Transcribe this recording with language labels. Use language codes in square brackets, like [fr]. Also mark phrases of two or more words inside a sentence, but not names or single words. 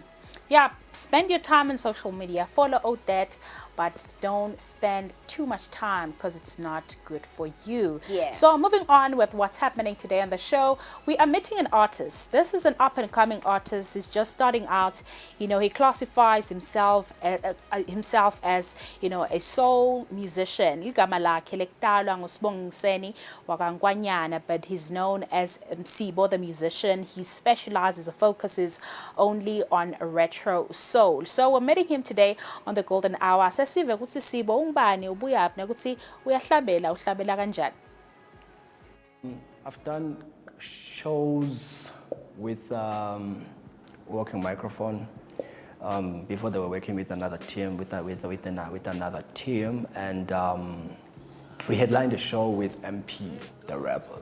[en] Yeah, spend your time on social media, follow out that, but don't spend too much time because it's not good for you. Yeah. So moving on with what's happening today on the show, we are meeting an artist. This is an up-and-coming artist. He's just starting out. You know, he classifies himself as, you know, a soul musician. [ss] Igama lakhe lekuqala nguSibongiseni wakwaNgwanyana, [en] but he's known as Msibo the musician. He specializes or focuses only on retro soul. So we're meeting him today on the Golden Hour. [ss] Sesive ukuthi Sibo ungubani, ubuyaphi, nokuthi uhlabela kanjani. [en] I've done shows with working microphone. Before they were working with another team, with another team, and we headlined a show with MP, the rapper.